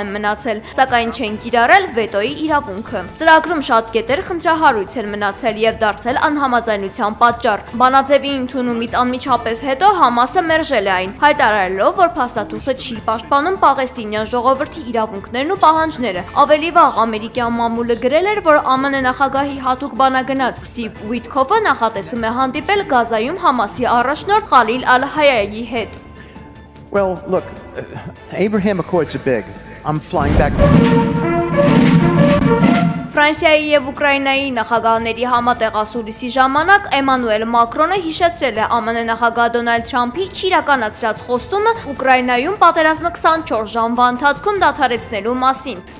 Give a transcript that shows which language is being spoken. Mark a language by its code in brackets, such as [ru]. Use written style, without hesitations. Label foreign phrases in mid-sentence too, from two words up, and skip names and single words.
[hy] են մնացել, սակայն չեն կիրառել վետոյի իրավունքը։ Ծրագրում շատ կետեր խնդրահարույց են մնացել եւ դարձել անհամաձայնության պատճառ։ Բանաձևի ընդունումից անմիջապես հետո Համասը մերժել է այն, հայտարարելով, որ փաստաթուղթը չի պաշտպանում պաղեստինյան ժողովրդի իրավունքներն ու պահանջները։ Ավելի վաղ ամերիկյան մամուլը գրել էր, որ ԱՄՆ նախագահի հատուկ բանագնաց Սթիվ Ուիթքոֆը նախատեսում է հանդիպել Գազայում Համասի առաջնորդ Խալիլ Ալ-Հայայի հետ։ [en] Well, look, Abraham Accords are big. I'm flying back. [hy] Ֆրանսիայի եւ Ուկրաինայի նախագահների համատեղ ասուլիսի ժամանակ Էմանուել Մակրոնը հիշեցրել է ԱՄՆ նախագահ Դոնալդ Թրամփի չիրականացրած խոստումը Ուկրաինայում պատերազմը 24 ժամվա ընթացքում դադարեցնելու մասին։